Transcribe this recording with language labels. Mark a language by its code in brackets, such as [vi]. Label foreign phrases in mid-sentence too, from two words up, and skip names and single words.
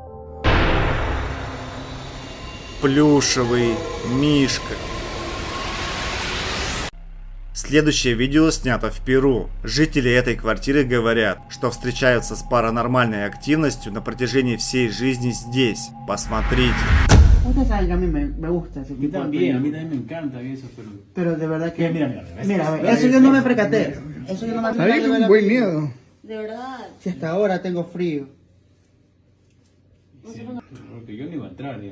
[ru] Плюшевый мишка. Следующее видео снято в Перу. Жители этой квартиры говорят, что встречаются с паранормальной активностью на протяжении всей жизни здесь. Посмотрите. [es] Usted sabe que a mí me gusta ese tipo de películas. A mí también me encanta eso, Pero de verdad que... Mira, eso yo no me percaté. Eso yo no me percaté. Con buen miedo. De verdad. Si hasta ahora tengo frío. Porque yo no iba a entrar ya.